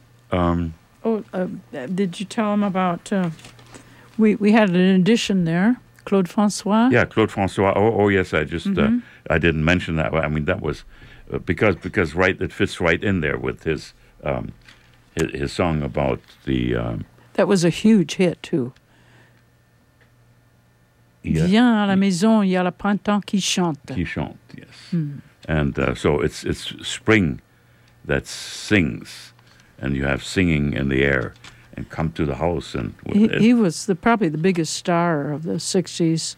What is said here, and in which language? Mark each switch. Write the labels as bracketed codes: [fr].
[en] Did you tell him about? We had an addition there, Claude François. Yeah, Claude François. Oh yes, I just I didn't mention that. I mean, that was because right, it fits right in there with his song about the. That was a huge hit too. Yeah. [fr] Viens à la maison, il y a le printemps qui chante. Qui chante, yes. Mm. [en] And so it's spring that sings, and you have singing in the air, and come to the house. And he was probably the biggest star of the 60s.